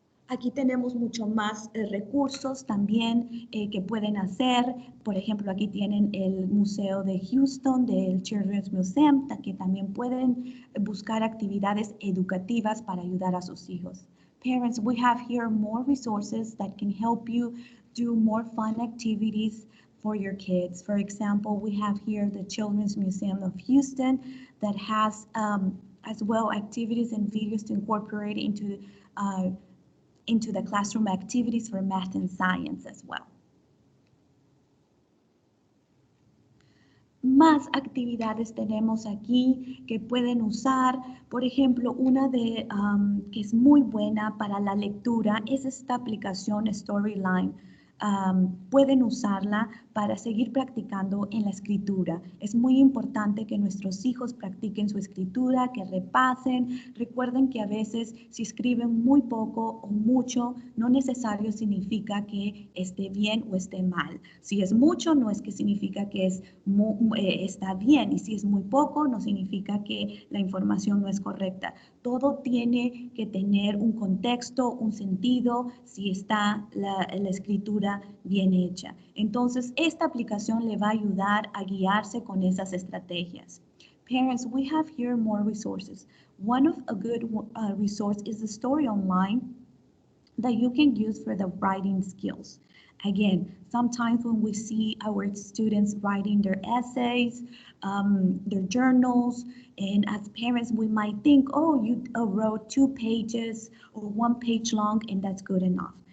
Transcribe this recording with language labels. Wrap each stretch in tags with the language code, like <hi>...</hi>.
<es>Aquí tenemos mucho más recursos también que pueden hacer. Por ejemplo, aquí tienen el Museo de Houston, del Children's Museum, que también pueden buscar actividades educativas para ayudar a sus hijos.</es> <en>Parents, we have here more resources that can help you do more fun activities for your kids. For example, we have here the Children's Museum of Houston that has as well activities and videos to incorporate into the classroom activities for math and science as well.</en> <es>Más actividades tenemos aquí que pueden usar. Por ejemplo, una que es muy buena para la lectura es esta aplicación Storyline. Pueden usarla para seguir practicando en la escritura. Es muy importante que nuestros hijos practiquen su escritura, que repasen. Recuerden que a veces si escriben muy poco o mucho, no necesario significa que esté bien o esté mal. Si es mucho, no es que significa que está bien, y si es muy poco, no significa que la información no es correcta. Todo tiene que tener un contexto, un sentido, si está la escritura bien hecha. Entonces, esta aplicación le va a ayudar a guiarse con esas estrategias.</es> <en>Parents, we have here more resources. One of a good resource is the Story Online that you can use for the writing skills. Again, sometimes when we see our students writing their essays, their journals, and as parents, we might think, oh, you wrote 2 pages or 1 page long, and that's good enough.</en>